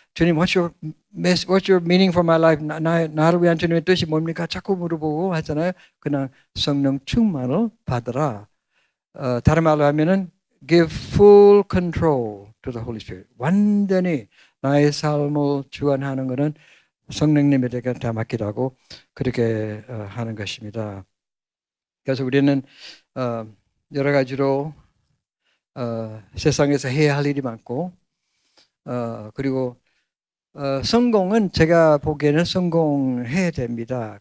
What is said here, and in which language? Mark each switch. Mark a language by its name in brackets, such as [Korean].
[English] 주님, what's your meaning for my life? [Korean] 나를 위한 주님의 뜻이 뭡니까? 자꾸 물어보고 하잖아요. 그냥 성령 충만을 받으라. 다른 말로 하면은 [English] give full control to the Holy Spirit. [Korean] 완전히 나의 삶을 주관하는 것은 성령님에게 다 맡기라고 그렇게 하는 것입니다. 그래서 우리는 여러 가지로 세상에서 해야 할 일이 많고 그리고 성공은 제가 보기에는 성공해야 됩니다.